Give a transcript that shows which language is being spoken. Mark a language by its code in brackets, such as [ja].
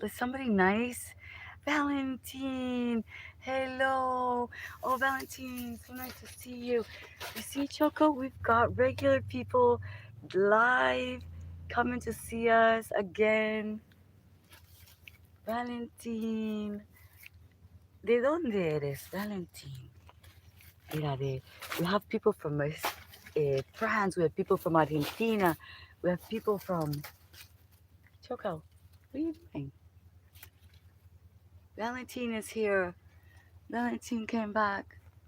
[en] Is somebody nice? Valentine. Hello. Oh, Valentine. So nice to see you. You see, Choco, we've got regular people live coming to see us again. Valentine. [es] ¿De dónde eres, Valentine? [en] Mira, we have people from France. We have people from Argentina. We have people from Choco. What are you doing? Valentine is here. Valentine came back.